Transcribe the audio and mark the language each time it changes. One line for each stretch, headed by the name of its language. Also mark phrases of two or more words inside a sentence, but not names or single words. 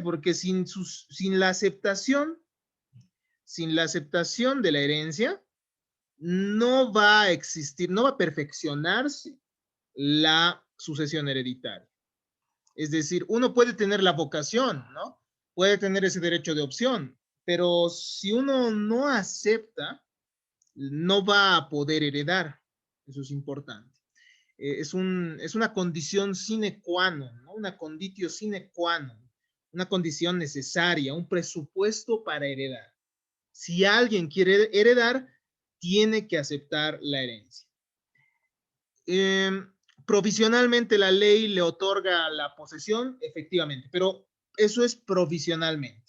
Spanish: Porque sin la aceptación de la herencia, no va a existir, no va a perfeccionarse la sucesión hereditaria. Es decir, uno puede tener la vocación, ¿no? Puede tener ese derecho de opción, pero si uno no acepta, no va a poder heredar. Eso es importante. Es una condición
Latin: sine qua non,
Spanish: ¿no?
Latin: Una conditio sine qua non,
Spanish: una condición necesaria, un presupuesto para heredar. Si alguien quiere heredar, tiene que aceptar la herencia. Provisionalmente la ley le otorga la posesión, efectivamente, pero eso es provisionalmente.